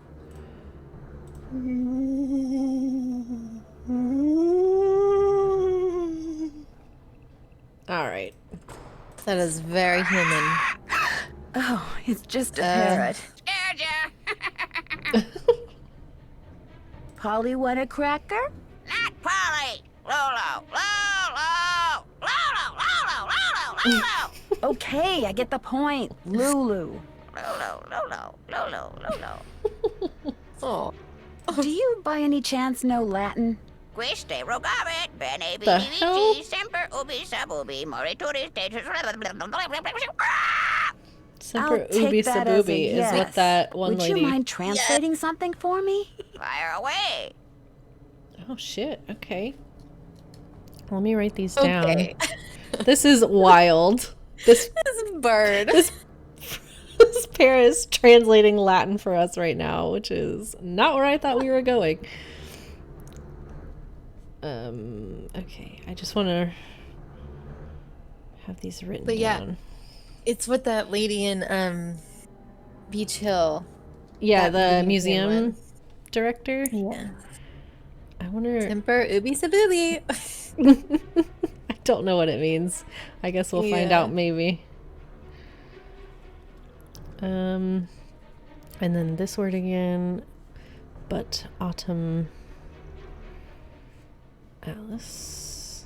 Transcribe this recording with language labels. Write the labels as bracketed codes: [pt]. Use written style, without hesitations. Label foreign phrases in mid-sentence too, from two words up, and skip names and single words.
[en] Alright. That is very human. Oh, it's just a parrot. Polly want a cracker? Not Polly! Lolo! Lolo! Lolo! Lolo! Lolo! Lolo! Okay, I get the point. Lulu. Lolo! Lolo! Lolo! Lolo! Oh. Do you by any chance know Latin? [la] Quiste rogavit, bene [en] The hell? [la] vici, semper ubi sub ubi, morituri status. Semper [en] I'll take [la] ubi [en] that as a [la] sabubi is [en] yes. what that one Would lady... you mind translating something for me? Fire away! Oh shit, okay. Let me write these Okay. down. This is wild. This This bird. this pair is translating Latin for us right now, which is not where I thought we were going. Okay, I just want to have these written But yeah. down. It's what that lady in Beach Hill. Yeah, that the museum one. director. Yeah. I wonder. [la] Semper ubi sabubi. [en] I don't know what it means. I guess we'll find Yeah. out maybe. And then this word again, but autumn. Alice.